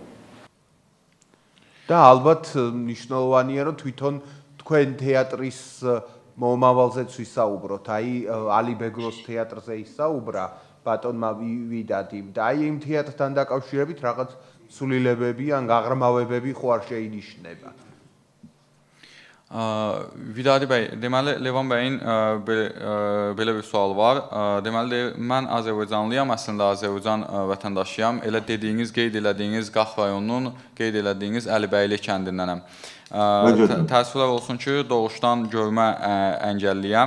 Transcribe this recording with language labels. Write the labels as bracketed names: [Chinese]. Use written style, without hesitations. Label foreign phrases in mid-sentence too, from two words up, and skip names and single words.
[Georgian] და ალბათ მნიშვნელოვანია რომ თვითონ თქვენ თეატრის მომავალზეც ვისაუბროთ. აი ალიბეგლოს თეატრზე ისაუბრა ბატონმა ვიდადიმ და აი იმ თეატრთან დაკავშირებით რაღაც სულილებები ან გაღრმავებები ხო არ შეინიშნება. [Azerbaijani] Vidadi bəy, deməli Levan bəyin belə bir sual var. Deməli mən Azərbaycanlıyam, əslində Azərbaycan vətəndaşıyam. Elə dediyiniz, qeyd elədiyiniz Qax rayonunun qeyd elədiyiniz Əlibəyli kəndindənəm. Təəssüflər olsun ki, doğuşdan görmə əngəlliyəm.